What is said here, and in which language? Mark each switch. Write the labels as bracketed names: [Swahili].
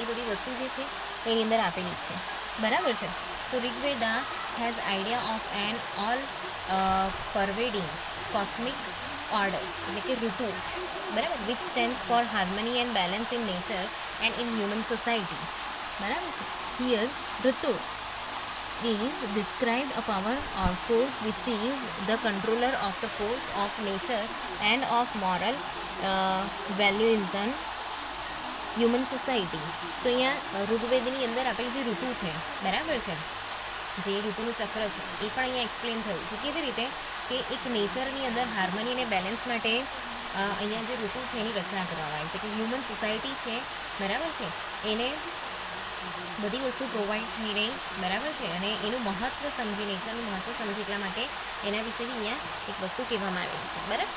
[Gujarati] એ બધી વસ્તુ જે છે એની અંદર આપેલી જ છે, બરાબર છે. [English] તો Rigveda has idea of an all pervading cosmic order, [Gujarati] એટલે કે ઋતુ, બરાબર, [English] Which stands for harmony and balance in nature and in human society. [Gujarati] બરાબર છે. [English] Here ritu is described a power or force which is the controller of the force of nature and of moral values in human society. [Gujarati] તો અહીંયા ઋગ્વેદની અંદર આપેલી જે ઋતુ છે, બરાબર છે, જે ઋતુનું ચક્ર છે એ પણ અહીંયા એક્સપ્લેન થયું છે. કેવી રીતે કે એક નેચરની અંદર હાર્મની અને બેલેન્સ માટે અહીંયા જે ઋતુ છે એની રચના કરવામાં આવી છે. કે હ્યુમન સોસાયટી છે, બરાબર છે, એને બધી વસ્તુ પ્રોવાઈડ થઈ રહી, બરાબર છે, અને એનું મહત્ત્વ સમજી, નેચરનું મહત્ત્વ સમજી, એટલા માટે એના વિશે બી અહીંયા એક વસ્તુ કહેવામાં આવેલી છે, બરાબર.